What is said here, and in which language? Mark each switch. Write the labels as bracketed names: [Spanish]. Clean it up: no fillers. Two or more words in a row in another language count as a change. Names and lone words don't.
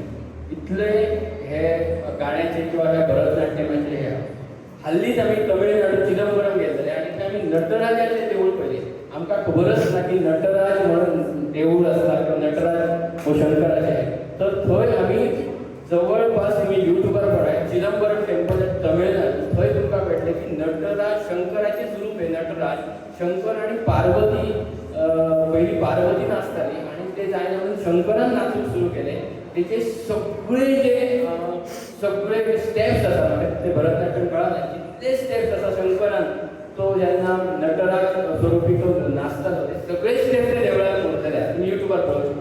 [Konkani] इतले हे गाण्याचे किंवा हे भरतनाट्यमाचे हे हल्लीच आम्ही तमिळनाडू चिदंबरम गेलेले आणि थंय आमी नटराजाचे देऊळ पळयले। आमकां खबरच ना की नटराज म्हणून देऊळ आसता किंवा नटराज हो शंकराचे, तर थंय आमी जवळपास तुम्ही युट्यूबर पळय चिदंबरम टेम्पल तमिळनाडू, थंय तुमकां भेटले की नटराज शंकराचेच रूप आहे। नटराज शंकर आणि पार्वती, पहिली पार्वती नाचताली आणि ते जायना म्हणून शंकरान नाचूंक सुरू केले। त्याचे सगळे स्टेप्स आसा म्हणजे ते भरतनाट्यम कळना जितले स्टेप्स आसा शंकरान तो जेन्ना नटराज स्वरूपी तो नाचतालो ते सगळे स्टेप्स ते देवळान म्हणटले तुम्ही युट्यूबार पळोवंक।